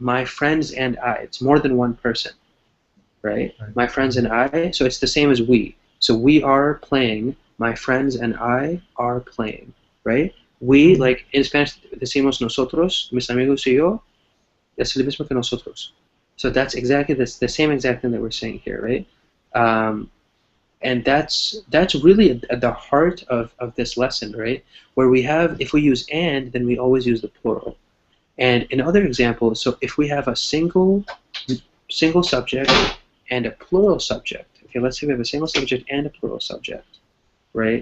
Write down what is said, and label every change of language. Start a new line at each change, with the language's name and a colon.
English: My friends and I. It's more than one person, right? Right. My friends and I. So it's the same as we. So we are playing. My friends and I are playing, right? We, like in Spanish,
Spanish: decimos nosotros, mis amigos y yo, es lo mismo que nosotros.
English: So that's exactly the same exact thing that we're saying here, right? And that's really at the heart of this lesson, right? Where we have, if we use and, then we always use the plural. And in other examples, so if we have a single subject and a plural subject, okay, let's say we have a single subject and a plural subject, right?